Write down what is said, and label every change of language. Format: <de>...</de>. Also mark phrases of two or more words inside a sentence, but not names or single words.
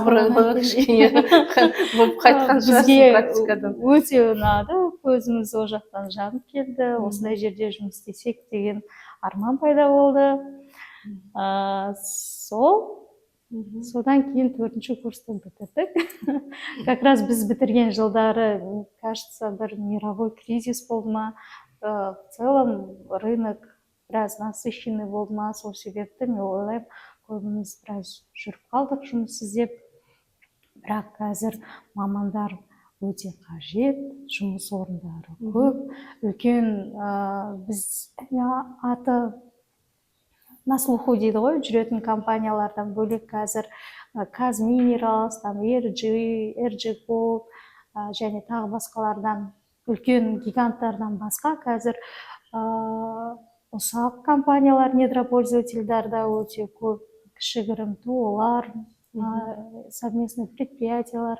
<kk>абыройлы кішкене болып қайтқан шығарсың практикадан. Өте ұнады, өзіміз ол жақтан жанып келді, осындай жерде жұмыс істесек деген арман пайда болды. Содан кейін 4-ші курсты бітірдік.</kk> <ru>Как раз</ru> <kk>біз бітірген жылдары, кажется, бір</kk> <ru>мировой кризис</ru> <kk>болды ма,</kk> <ru>в целом рынок</ru> <kk>біраз насыщенный болды ма, сол себепті мен ойлаймын, көбіміз біраз жүріп қалдық жұмыс іздеп. Бірақ қазір мамандар өте қажет, жұмыс орындары көп, үлкен біз аты</kk> <ru>на слуху</ru> <kk>дейді ғой, жүретін компаниялардан бөлек қазір Казминералс, RG Gold және тағы басқалардан, үлкен гиганттардан басқа қазір ұсақ компаниялар, недропользовательдарда өте көп, кішігірім ТО-лар,</kk> <ru>совместный предприятиялар.</ru>